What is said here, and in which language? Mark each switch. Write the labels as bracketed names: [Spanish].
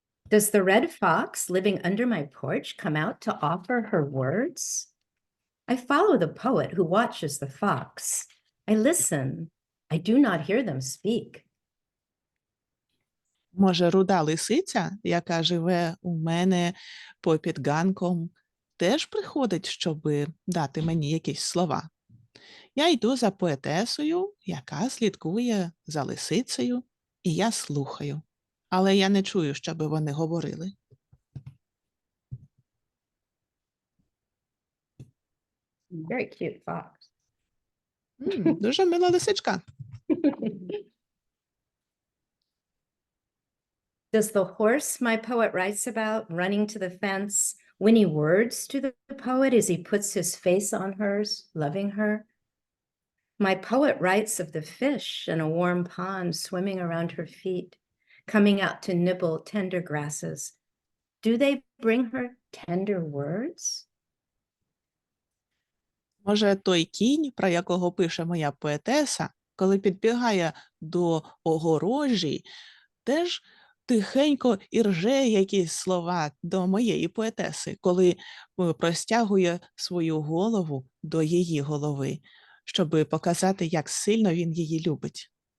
[English] Does the red fox living under my porch come out to offer her words? I follow the poet who watches the fox. I listen. I do not hear them speak. [Ukrainian] Може, руда лисиця, яка живе у мене попід ганком, теж приходить, щоб дати мені якісь слова. Я йду за поетесою, яка слідкує за лисицею, і я слухаю. Але я не чую, щоб вони говорили. [English] Very cute fox. [Ukrainian] Дуже мила лисичка. [English] Does the horse my poet writes about running to the fence win any words to the poet as he puts his face on hers, loving her? My poet writes of the fish in a warm pond swimming around her feet, coming out to nibble tender grasses. Do they bring her tender words? [Ukrainian] Може, той кінь, про якого пише моя поетеса, коли підбігає до огорожі, теж тихенько ірже якісь слова до моєї поетеси, коли простягує свою голову до її голови, щоб показати, як сильно він її любить.